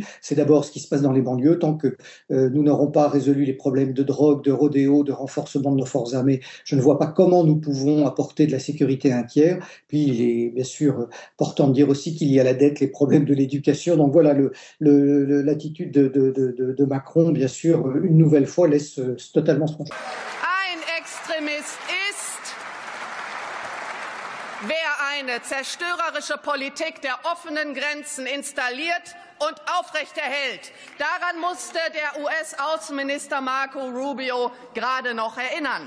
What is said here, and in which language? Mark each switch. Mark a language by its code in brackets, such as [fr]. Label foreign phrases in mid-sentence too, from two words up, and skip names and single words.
[fr] C'est d'abord ce qui se passe dans les banlieues. Tant que nous n'aurons pas résolu les problèmes de drogue, de rodéo, de renforcement de nos forces armées, je ne vois pas comment nous pouvons apporter de la sécurité à un tiers. Puis il est bien sûr important de dire aussi qu'il y a la dette, les problèmes de l'éducation. Donc voilà, l'attitude de Macron, bien sûr, une nouvelle fois, laisse totalement spontané. [de] Extremist ist, wer eine zerstörerische Politik der offenen Grenzen installiert und aufrechterhält. Daran musste der US-Außenminister Marco Rubio gerade noch erinnern.